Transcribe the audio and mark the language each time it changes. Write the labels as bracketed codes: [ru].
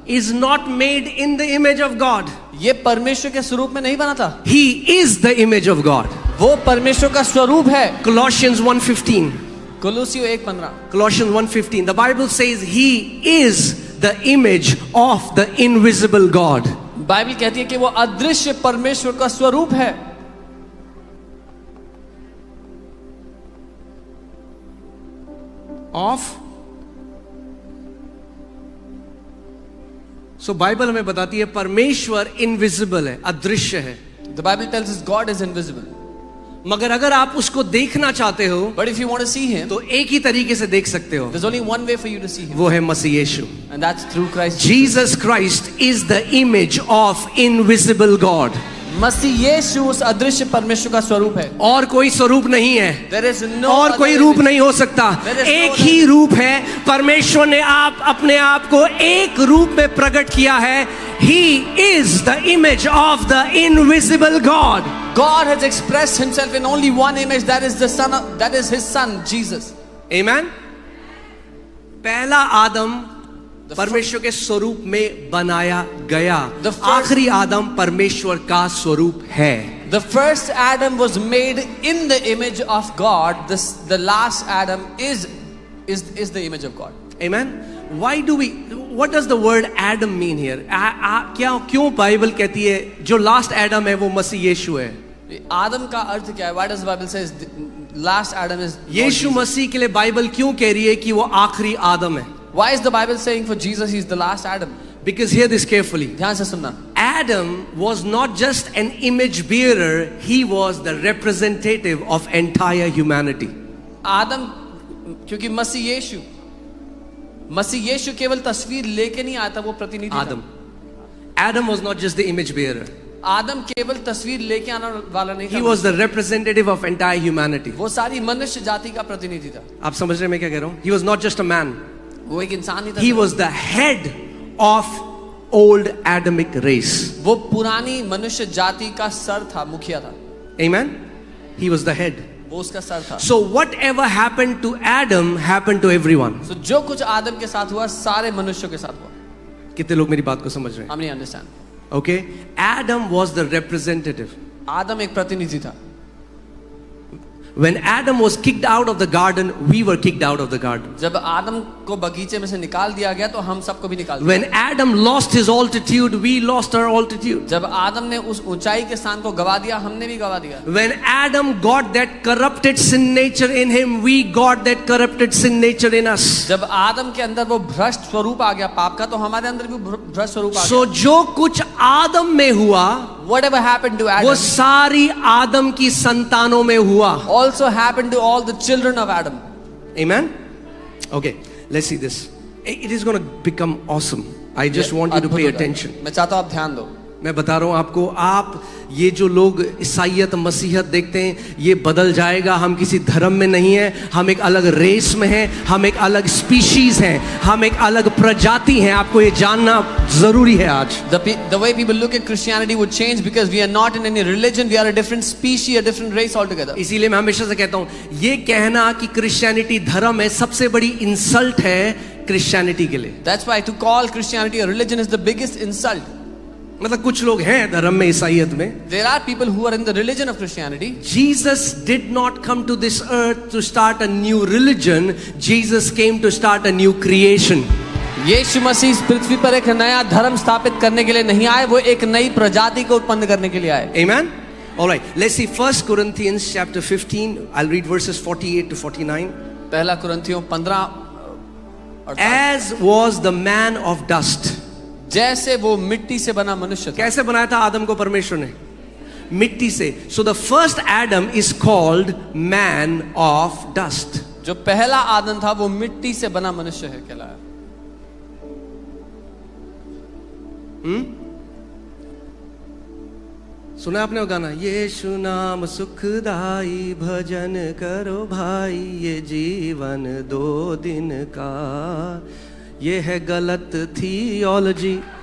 [en] is not made in the image of God. [hi] ये परमेश्वर के स्वरूप में नहीं बना था. [en] He is the image of God. [hi] वो परमेश्वर का स्वरूप है. [en] Colossians 1:15. [hi] कोलोसियों 1:15. [en] Colossians 1:15. The Bible says he is the image of the invisible God. [hi] Bible कहती है कि वो अदृश्य परमेश्वर का स्वरूप है. [en] Of [hi] सो बाइबल हमें बताती है परमेश्वर इनविजिबल है, अदृश्य है। [en] The Bible tells us God is invisible. [hi] मगर अगर आप उसको देखना चाहते हो [en] But if you want to see him, [hi] तो एक ही तरीके से देख सकते हो, [en] there's only one way for you to see him. [hi] वो है मसीह यीशु। [en] And that's through Christ. Jesus Christ is the image of invisible God. [hi] मसीह यीशु उस अदृश्य परमेश्वर का स्वरूप है। और कोई स्वरूप नहीं है, [en] There is no [hi] और कोई [en] other [hi] रूप [en] image. [hi] नहीं हो सकता। [en] There is no [hi] एक [en] other [hi] ही रूप है। परमेश्वर ने अपने आप को एक रूप में प्रकट किया है। [en] He is the image of the invisible God. God has expressed himself in only one image, that is his son Jesus. Amen. [hi] पहला आदम परमेश्वर के स्वरूप में बनाया गया। आखिरी आदम परमेश्वर का स्वरूप है। [en] The first Adam was made in the image of God. The last Adam is the image of God. Amen. What does the word Adam mean here? [hi] क्यों बाइबल कहती है जो लास्ट एडम है वो मसीह यीशु है? आदम का अर्थ क्या है? [en] Why does the Bible says last Adam is [hi] यीशु मसीह के लिए बाइबल क्यों कह रही है कि वो आखिरी आदम है? [en] Why is the Bible saying for Jesus he's the last Adam? Because hear this carefully. [hi] ध्यान से सुनना। [en] Adam was not just an image bearer, he was the representative of entire humanity. [hi] आदम, क्योंकि मसीह यीशु केवल तस्वीर लेके नहीं आता, वो प्रतिनिधि था। [en] Adam was not just the image bearer. [hi] आदम केवल तस्वीर लेके आने वाला नहीं था। [en] He was the representative of entire humanity. [hi] वो सारी मनुष्य जाति का प्रतिनिधि था। आप समझ रहे हैं मैं क्या कह रहा हूँ? [en] He was not just a man. [hi] वो एक इंसान ही था। [en] He was the head of old Adamic race. [hi] वो पुरानी मनुष्य जाति का सर था, मुखिया था। [en] Amen. He was the head. [hi] वो उसका सर था। [en] So whatever happened to Adam happened to everyone. [hi] So जो कुछ आदम के साथ हुआ सारे मनुष्यों के साथ हुआ। कितने लोग मेरी बात को समझ रहे हैं? हम नहीं understand. [en] Okay. Adam was the representative. [hi] आदम एक प्रतिनिधि था। [en] When Adam was kicked out of the garden, we were kicked out of the garden. [hi] जब आदम को बगीचे में से निकाल दिया गया तो हम सबको भी निकाल दिया। [en] When Adam lost his altitude, we lost our altitude. [hi] जब आदम ने उस ऊंचाई के स्थान को गवा दिया, हमने भी गवा दिया। [en] When Adam got that corrupted sin nature in him, we got that corrupted sin nature in us. [hi] जब आदम के अंदर वो भ्रष्ट स्वरूप आ गया पाप का, तो हमारे अंदर भी भ्रष्ट स्वरूप आ गया। So जो कुछ आदम में हुआ, [en] Whatever happened to Adam, [hi] वो सारी आदम की संतानों में हुआ। [en] also happened to all the children of Adam. Amen. Okay, let's see this. It is going to become awesome. I just want you to pay attention. [hi] मैं चाहता हूँ आप ध्यान दो। मैं बता रहा हूँ आपको, आप ये जो लोग ईसाईयत मसीहत देखते हैं, ये बदल जाएगा। हम किसी धर्म में नहीं है, हम एक अलग रेस में हैं, हम एक अलग स्पीशीज हैं, हम एक अलग प्रजाति हैं। आपको ये जानना जरूरी है आज। [en] The way people look at Christianity would change because we are not in any religion, we are a different species, a different race altogether. [hi] इसीलिए मैं हमेशा से कहता हूँ, ये कहना कि क्रिश्चियनिटी धर्म है सबसे बड़ी इंसल्ट है क्रिश्चियनिटी के लिए। [en] That's why to call Christianity a religion is the biggest insult. [hi] मतलब कुछ लोग हैं धर्म में, ईसाईयत में। [en] There are people who are in the religion of Christianity. Jesus did not come to this earth to start a new religion. Jesus came to start a new creation. [hi] यीशु मसीह इस पृथ्वी पर एक नया धर्म स्थापित करने के लिए नहीं आए, वो एक नई प्रजाति को उत्पन्न करने के लिए आए। [en] Amen. All right. Let's see 1 Corinthians chapter 15. I'll read verses 48 to 49. [hi] पहला कुरिन्थियों 15। [en] As was the man of dust. [hi] जैसे वो मिट्टी से बना मनुष्य था। कैसे बनाया था आदम को परमेश्वर ने? मिट्टी से। [en] So the first Adam is called man of dust. [hi] जो पहला आदम था वो मिट्टी से बना मनुष्य है कहलाया। सुना आपने वो गाना? यीशु नाम सुखदाई, भजन करो भाई, ये जीवन 2 दिन का, ये है गलत थियोलॉजी।